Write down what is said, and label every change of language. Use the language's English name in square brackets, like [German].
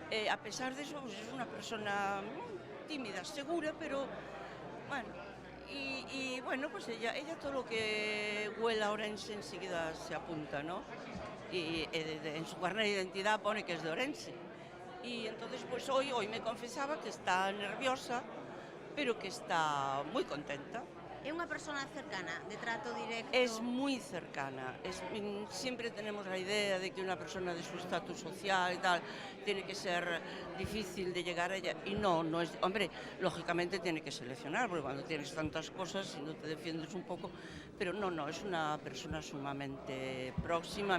[Spanish] A pesar de eso, pues es una persona tímida, segura, pero bueno, y bueno, pues ella todo lo que huela a Ourense enseguida se apunta, ¿no? Y en su carnet de identidad pone que es de Ourense. Y entonces pues hoy me confesaba que está nerviosa, pero que está muy contenta. [Galician] É unha persona cercana, de trato directo? [Spanish] Es muy cercana. Siempre tenemos la idea de que una persona de su estatus social y tal tiene que ser difícil de llegar a ella. Y no es... Hombre, lógicamente tiene que seleccionar, porque cuando tienes tantas cosas, si no te defiendes un poco... Pero no, es una persona sumamente próxima.